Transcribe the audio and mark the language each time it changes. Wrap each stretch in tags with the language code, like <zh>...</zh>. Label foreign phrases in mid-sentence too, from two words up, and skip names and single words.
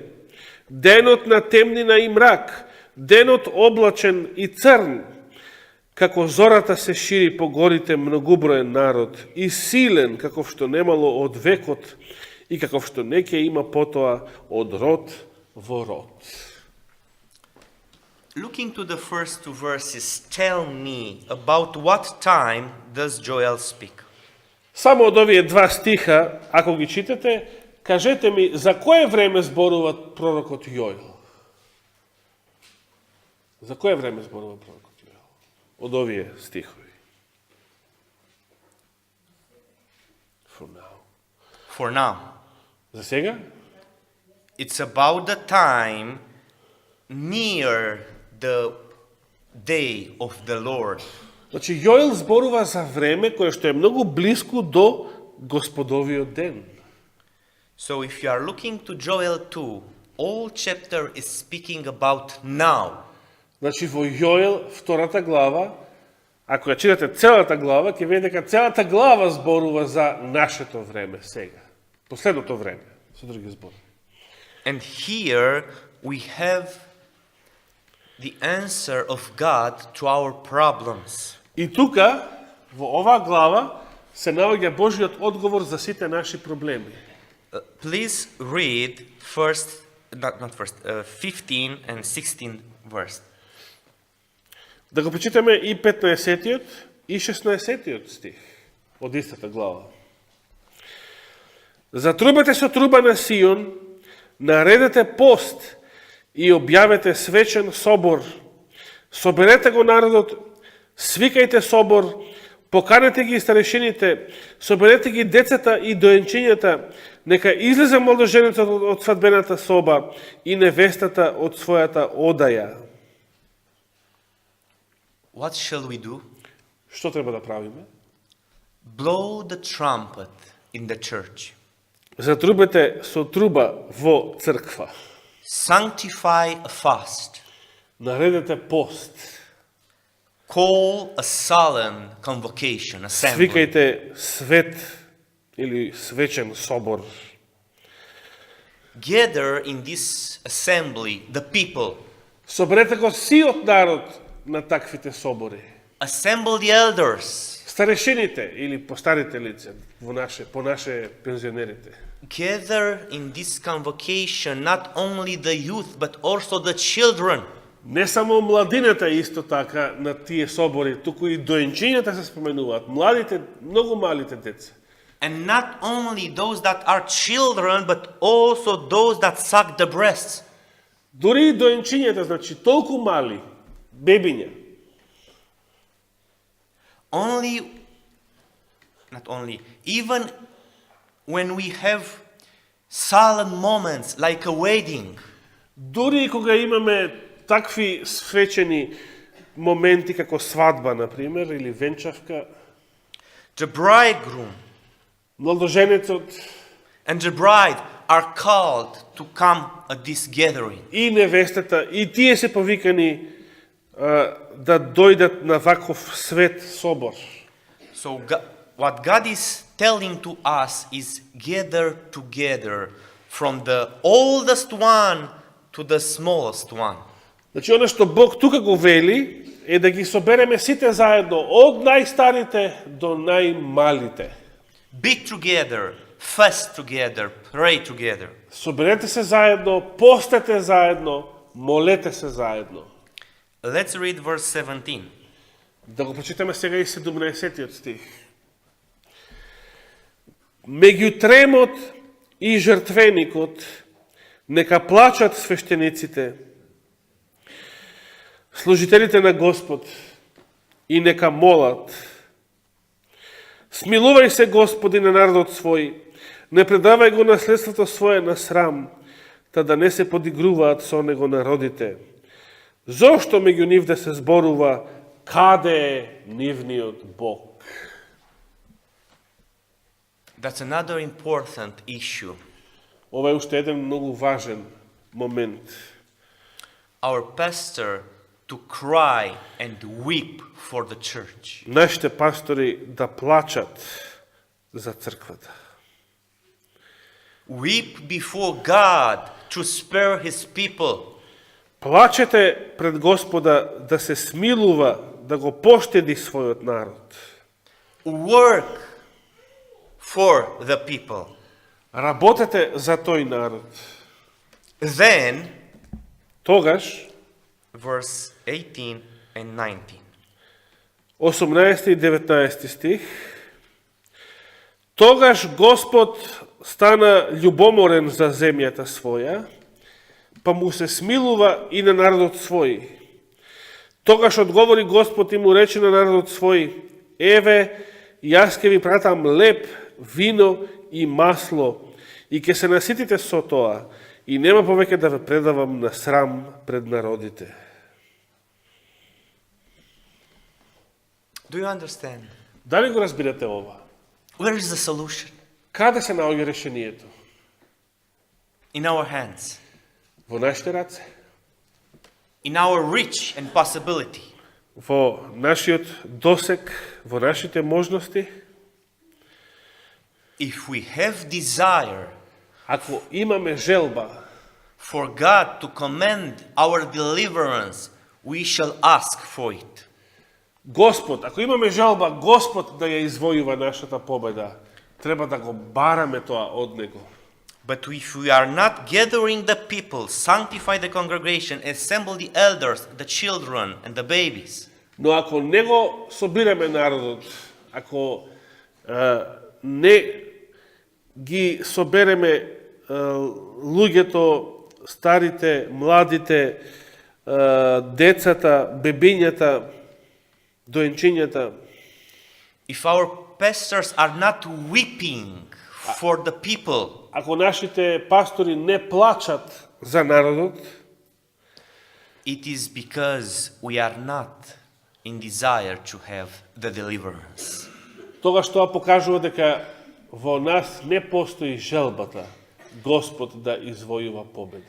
<mk>Денот на темнина и мрак, денот облачен и црн. Како зората се шири по горите многуброен народ и силен, каков што немало од векот и каков што не ќе има потоа од род во род.</mk> <en>Looking to the first 2 verses, tell me about what time does Joel speak?</en> <mk>Само од овие 2 стиха, ако ги читате, кажете ми за кое време зборува пророкот Јоил? За кое време зборува пророкот Јоил? Од овие стихови.</mk> <en>for now.</en> <mk>За сега?</mk> <en>It's about the time near the day of the Lord.</en> <mk>Значи, Јоел зборува за време кое што е многу близко до Господовиот ден.</mk> <en>So if you are looking to Joel 2, all chapter is speaking about now.</en> <mk>Значи, во Јоел, втората глава, ако ја читате целата глава, ќе видите дека целата глава зборува за нашето време сега. Последното време, со други збори.</mk> <en>And here we have the answer of God to our problems.</en> <mk>И тука, во оваа глава, се наоѓа Божиот одговор за сите наши проблеми.</mk> <en>Please read first, 15 and 16 verse.</en> <mk>Да го прочитаме и 15-тиот и 16-тиот стих од истата глава. Затрубете со труба на Сион, наредете пост и објавете свечен собор. Соберете го народот, свикајте собор, поканете ги старешините, соберете ги децата и доенчињата, нека излезе младоженецот од свадбената соба и невестата од својата одаја.</mk> <en>What shall we do?</en> <mk>Што треба да правиме?</mk> <en>Blow the trumpet in the church.</en> <mk>Затрубете со труба во црква.</mk> <en>Sanctify a fast.</en> <mk>Наредете пост.</mk> <en>Call a solemn convocation, assembly.</en> <mk>Свикајте свет или свечен собор.</mk> <en>Gather in this assembly the people.</en> <mk>Соберете го сиот народ на таквите собори.</mk> <en>Assemble the elders.</en> <mk>Старешините или постарите лица по наше пензионерите.</mk> <en>Gather in this convocation not only the youth but also the children.</en> <mk>Не само младината исто така на тие собори, туку и доенчињата се споменуваат, младите, многу малите деца.</mk> <en>And not only those that are children but also those that suck the breasts.</en> <mk>Дури и доенчињата, значи толку мали, бебиња.</mk> <en>Even when we have solemn moments like a wedding,</en> <mk>Дури и кога имаме такви свечени моменти како свадба, например, или венчавка,</mk> <en>the bridegroom</en> <mk>младоженецот</mk> <en>and the bride are called to come at this gathering.</en> <mk>и невестата, и тие се повикани да дојдат на ваков свет собор.</mk> <en>So what God is telling to us is gather together from the oldest one to the smallest one.</en> <mk>Значи, оно што Бог тука го вели е да ги собереме сите заедно, од најстарите до најмалите.</mk> <en>Be together, fast together, pray together.</en> <mk>Соберете се заедно, постете заедно, молете се заедно.</mk> <en>Let's read verse 17.</en> <mk>Да го прочитаме сега и 17-тиот стих. Меѓу тремот и жртвеникот нека плачат свештениците, служителите на Господ, и нека молат. Смилувај се, Господи, на народот свој, не предавај го наследството свое на срам, та да не се подигруваат со него народите. Зошто меѓу нив да се зборува, каде е нивниот Бог?</mk> <en>That's another important issue.</en> <mk>Ова е уште еден многу важен момент.</mk> <en>Our pastor to cry and weep for the church.</en> <mk>Нашите пастори да плачат за црквата.</mk> <en>Weep before God to spare his people.</en> <mk>Плачете пред Господа да се смилува, да го поштеди својот народ.</mk> <en>Work for the people.</en> <mk>Работете за тој народ.</mk> <en>Then,</en> <mk>Тогаш,</mk> <en>verse 18 and 19.</en> <mk>18 и 19 стих, тогаш Господ стана љубоморен за земјата своја, па му се смилува и на народот свој. Тогаш одговори Господ и му рече на народот свој, еве, јас ќе ви пратам леп, вино и масло, и ќе се наситите со тоа, и нема повеќе да ве предавам на срам пред народите.</mk> <en>Do you understand?</en> <mk>Дали го разбирате ова?</mk> <en>Where is the solution?</en> <mk>Каде се наоѓа решението?</mk> <en>In our hands,</en> <mk>Во нашите раце?</mk> <en>in our reach and possibility.</en> <mk>Во нашиот досек, во нашите можности?</mk> <en>If we have desire</en> <mk>Ако имаме желба</mk> <en>for God to command our deliverance, we shall ask for it.</en> <mk>Господ, ако имаме желба Господ да ја извојува нашата победа, треба да го бараме тоа од Него.</mk> <en>But if we are not gathering the people, sanctify the congregation, assemble the elders, the children, and the babies,</en> <mk>Но ако не го собираме народот, ако не ги собереме луѓето, старите, младите, децата, бебињата, доенчињата,</mk> <en>if our pastors are not weeping for the people,</en> <mk>ако нашите пастори не плачат за народот,</mk> <en>it is because we are not in desire to have the deliverance.</en> <mk>тогаш тоа покажува дека во нас не постои желбата Господ да извојува победа.</mk>